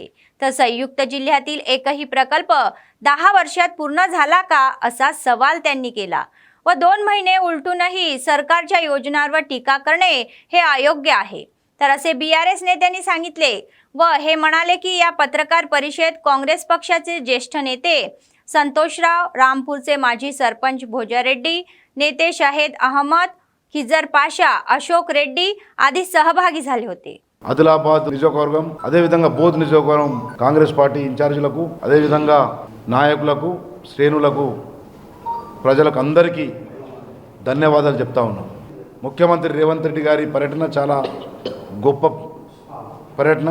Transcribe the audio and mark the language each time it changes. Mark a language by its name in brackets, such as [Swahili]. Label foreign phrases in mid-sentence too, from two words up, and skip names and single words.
[Marathi] तर संयुक्त जिल्ह्यातील एकही प्रकल्प 10 वर्षात पूर्ण झाला का असा सवाल त्यांनी केला व 2 महिने उलटूनही सरकारच्या योजनांवर टीका करणे हे अयोग्य आहे, तर असे बीआरएस नेत्यांनी सांगितले. व हे म्हणाले की या पत्रकार परिषदेत काँग्रेस पक्षाचे ज्येष्ठ नेते संतोषराव, रामपूरचे माजी सरपंच भोजारेड्डी, नेते शाहेद अहमद, खिजर पाशा, अशोक रेड्डी आदी सहभागी झाले होते. [Telugu] ఆదిలాబాద్ నియోజకవర్గం అదేవిధంగా బోధ్ నియోజకవర్గం కాంగ్రెస్ పార్టీ ఇన్ఛార్జీలకు అదేవిధంగా నాయకులకు శ్రేణులకు ప్రజలకు అందరికీ ధన్యవాదాలు చెప్తా ఉన్నాం. ముఖ్యమంత్రి రేవంత్ రెడ్డి గారి పర్యటన చాలా గొప్ప పర్యటన.